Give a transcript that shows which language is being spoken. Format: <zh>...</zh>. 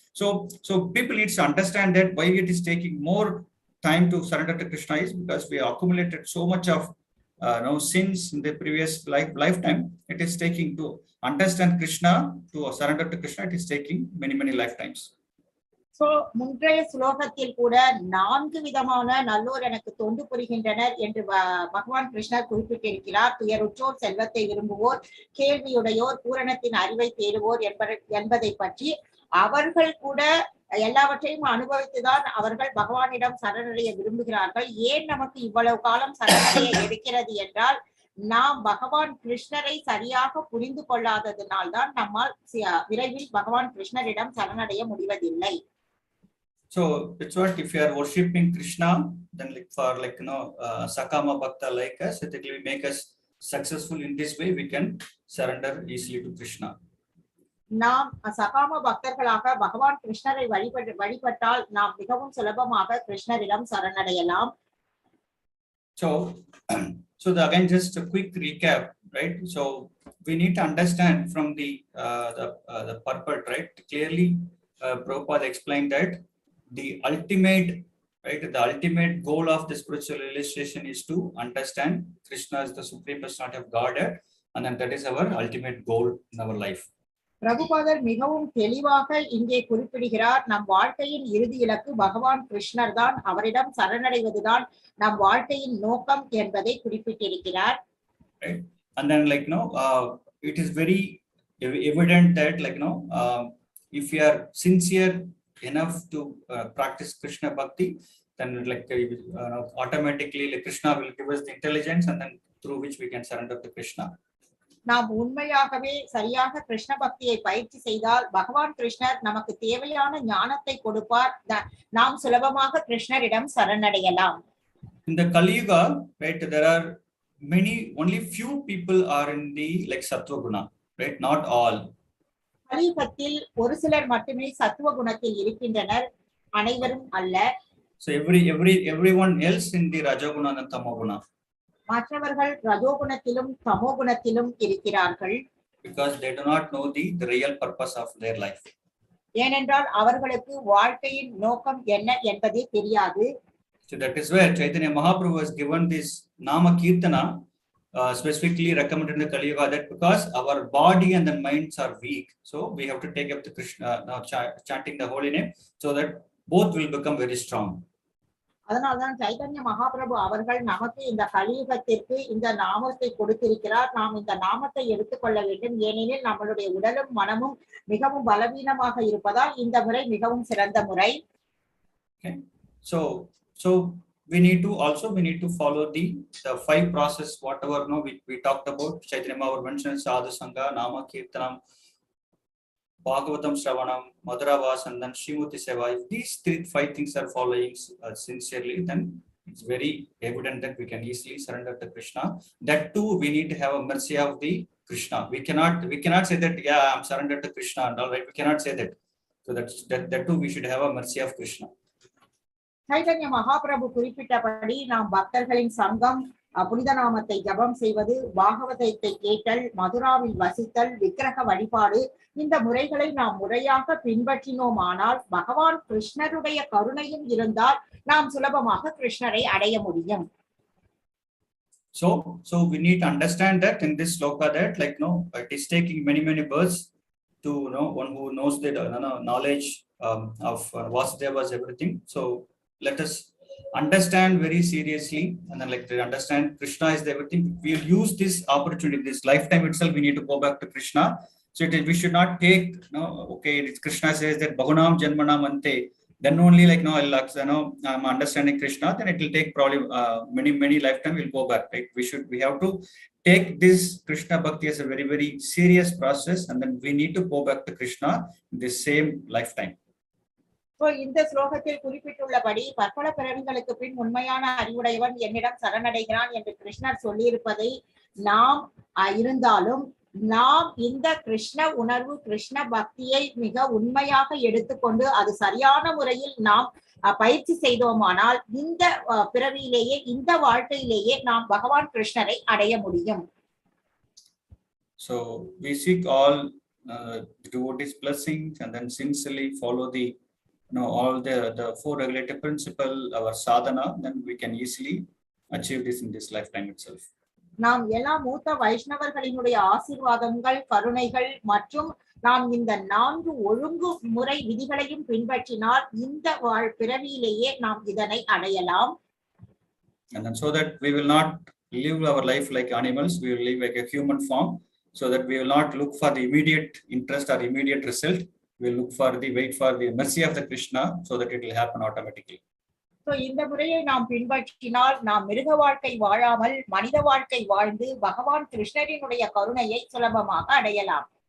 <en>So people need to understand that why it is taking more time to surrender to Krishna is because we accumulated so much of sins in the previous lifetime. It is taking to understand Krishna, to surrender to Krishna, it is taking many lifetimes.</en> <ta>So முந்தைய ஸ்லோகத்தில் கூட 4 விதமான நல்லோர் எனக்கு தொண்டு புரிகின்றனர் என்று பகவான் கிருஷ்ணர் குறிப்பிட்டிருக்கிறார். துயருற்றோர், செல்வத்தை விரும்புவோர், கேள்வியுடையோர், பூரணத்தின் அறிவை தேடுவோர் என்பதை பற்றி. அவர்கள் கூட எல்லாவற்றையும் அனுபவித்துதான் அவர்கள் பகவானிடம் சரணடைய விரும்புகிறார்கள். ஏன் நமக்கு இவ்வளவு காலம் சரணடைய எடுக்கிறது என்றால், நாம் பகவான் கிருஷ்ணரை சரியாக புரிந்து கொள்ளாததினால் தான் நம்மால் விரைவில் பகவான் கிருஷ்ணரிடம் சரணடைய முடிவதில்லை.</ta> <en>So it's what if you are worshipping Krishna, then Sakama Bhakta like us, it will make us successful in this way, we can surrender easily to Krishna.</en> <ta>நாம் சகாம பக்தர்களாக பகவான் கிருஷ்ணரை வழிபட்டால் நாம் மிகவும் சுலபமாக கிருஷ்ணரிடம் சரணடையலாம்.</ta> <en>So again, just a quick recap, right? So we need to understand from the purport, right? Clearly, Prabhupada explained that the ultimate goal of the spiritual realization is to understand Krishna as the Supreme Personality of Godhead, and then that is our ultimate goal in our life.</en> <ta>பிரபுபாதர் மிகவும் தெளிவாக இங்கே குறிப்பிடுகிறார், நம் வாழ்க்கையின் இறுதி இலக்கு பகவான் கிருஷ்ணர் தான், அவரிடம் சரணடைவதுதான் நம் வாழ்க்கையின் நோக்கம் என்பதை குறிப்பிட்டிருக்கிறார்.</ta> <en>And then it is very evident that if you are sincere enough to practice Krishna bhakti, then automatically Krishna will give us the intelligence, and then through which we can surrender to Krishna.</en> <ta>நாம் உண்மையாகவே சரியாக கிருஷ்ண பக்தியை பயிற்சி செய்தால் பகவான் கிருஷ்ணர் நமக்கு தேவையான ஞானத்தை கொடுப்பார். நாம் சுலபமாக கிருஷ்ணரிடம் சரணடையலாம்.</ta> <en>In the Kali Yuga, right, there are only few people are in the sattva guna, right? Not all.</en> <ta>கலியுகத்தில் ஒரு சிலர் மட்டுமே சத்துவ குணத்தில் இருக்கின்றனர், அனைவரும் அல்ல.</ta> <en>So everyone else in the rajoguna and tamoguna.</en> <ta>மற்றவர்கள் ரஜோகுணத்திலும் தமோகுணத்திலும் இருக்கிறார்கள்.</ta> <en>Because they do not know the real purpose of their life.</en> <ta>ஏனென்றால் அவர்களுக்கு வாழ்க்கையின் நோக்கம் என்ன என்பதே தெரியாது.</ta> <en>So that is where Chaitanya Mahaprabhu has given this Nama Kirtana, specifically recommended in the Kali Yuga, that because our body and the minds are weak, so we have to take up the Krishna, now chanting the holy name, so that both will become very strong.</en> <ta>அதனால்தான் சைதன்ய மகாபிரபு அவர்கள் நமக்கு இந்த கலியுகத்திற்கு இந்த நாமத்தை கொடுத்திருக்கிறார். நாம் இந்த நாமத்தை எடுத்துக்கொள்ள வேண்டும், ஏனெனில் நம்மளுடைய உடலும் மனமும் மிகவும் பலவீனமாக இருப்பதால் இந்த முறை மிகவும் சிறந்த முறை.</ta> <en>So we need to follow the 5 process, whatever we talked about. Chaitanya Mahaprabhu mentioned Sadhu Sangha, Nama Kirtanam, Bhagavatam Shravanam, Madhura Vas, and then Srimati Seva. If these 5 things are following sincerely, then It's very evident that we can easily surrender to Krishna. That too, we need to have a mercy of the Krishna. We cannot say that, yeah, I'm surrendered to Krishna and all right. We cannot say that. So that too, we should have a mercy of Krishna.</en> <ta>Chaitanya Mahaprabhu குறிப்பிட்டபடி நாம் பக்தர்களின் சங்கம், புனித நாமத்தை ஜபம் செய்வது, பாகவதத்தை கேட்டல், மதுராவில் வசித்தல், விக்கிரக வழிபாடு, இந்த முறைகளை நாம் முறையாக பின்பற்றினோமானால் பகவான் கிருஷ்ணருடைய கருணையும் இருந்தால் நாம் சுலபமாக கிருஷ்ணரை அடைய முடியும்.</ta> <en>So we need to understand that in this sloka that it is taking many births to one who knows the knowledge of Vāsudeva's everything. So let us understand very seriously and then to understand Krishna is everything. We will use this opportunity, this lifetime itself. We need to go back to Krishna. So we should not take okay. Krishna says that</en> <sa>bahūnāṁ janmanām ante.</sa> <en>Then only I'm understanding Krishna. Then it will take probably many lifetime. We'll go back. Right? We have to take this Krishna bhakti as a very serious process, and then we need to go back to Krishna in the same lifetime.</en> <ta>So இந்த ஸ்லோகத்தில் குறிப்பிட்டுள்ளபடி பற்பல பிறவிகளுக்கு பின் உண்மையான அறிவுடையவன் என்னிடம் சரணடைகிறான் என்று கிருஷ்ணர் சொல்லியிருப்பதை நாம் இருந்தாலும் நாம் இந்த கிருஷ்ண உணர்வு, கிருஷ்ண பக்தியை மிக உண்மையாக எடுத்துக்கொண்டு அது சரியான முறையில் நாம் பயிற்சி செய்தோமானால் இந்த பிறவியிலேயே, இந்த வாழ்க்கையிலேயே நாம் பகவான் கிருஷ்ணரை அடைய முடியும்.</ta> <en>So we seek all devotees' blessings and then sincerely follow the all the four regulative principle, our sadhana, then we can easily achieve this in this lifetime itself.</en> <ta>நாம் எல்லா மூத்த வைஷ்ணவர்களினுடைய ஆசீர்வாதங்கள், கருணைகள் மற்றும் நாம் இந்த 4 ஒழுங்குமுறை விதிகளையும் பின்பற்றினால் இந்த பிறவியிலேயே நாம் இதனை அடையலாம்.</ta> <en>And then so that we will not live our life like animals, we will live like a human form, so that we will not look for the immediate interest or immediate result. We will wait for the mercy of the Krishna, so that it will happen automatically.</en> <ta>So இந்த முறையை நாம் பின்பற்றினால் நாம் மிருக வாழ்க்கை வாழாமல் மனித வாழ்க்கை வாழ்ந்து பகவான் கிருஷ்ணரினுடைய கருணையை சுலபமாக அடையலாம்.</ta>